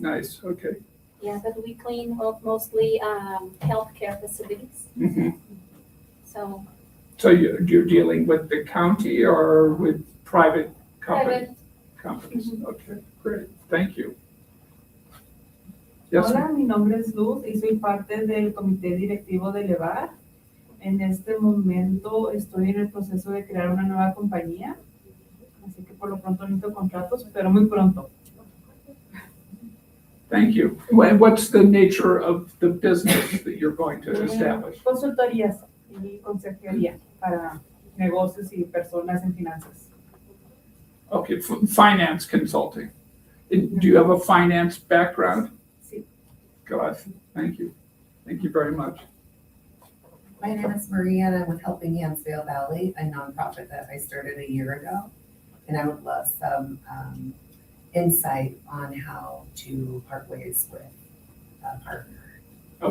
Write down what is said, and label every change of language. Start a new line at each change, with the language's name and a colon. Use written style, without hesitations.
English: Nice, okay. Yeah, but we clean mostly healthcare facilities. Mhm. So So you're dealing with the county or with private companies? private. Companies, okay, great, thank you. Yes,
Spanish: Hola, mi nombre es Luz y soy parte del comité directivo de Elevar. En este momento estoy en el proceso de crear una nueva compañía, así que por lo pronto necesito contratos, pero muy pronto.
English: Thank you. What's the nature of the business that you're going to establish?
Spanish: Consultorías y consejería para negocios y personas en finanzas.
English: Okay, finance consulting. Do you have a finance background?
Spanish: Sí.
English: Good, thank you. Thank you very much. My name is Maria and I'm with Helping Hands Vail Valley, a nonprofit that I started a year ago. And I would love some insight on how to part ways with a partner and